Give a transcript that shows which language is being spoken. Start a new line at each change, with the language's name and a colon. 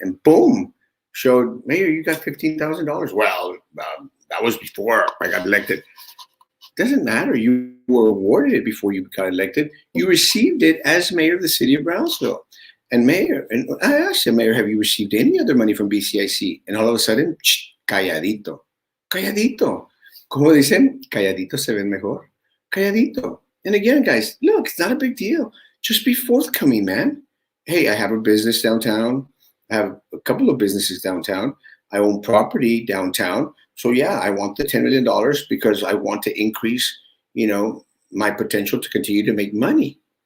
English: And boom, showed, Mayor, you got $15,000. Well, that was before I got elected. Doesn't matter. You were awarded it before you got elected. You received it as mayor of the city of Brownsville. And mayor, and I asked him, Mayor, have you received any other money from BCIC? And all of a sudden,
Spanish: calladito, calladito. Como dicen, calladito se ven mejor. Calladito.
English: And again, guys, look, it's not a big deal. Just be forthcoming, man. Hey, I have a business downtown. I have a couple of businesses downtown. I own property downtown. So yeah, I want the $10 million because I want to increase, my potential to continue to make money.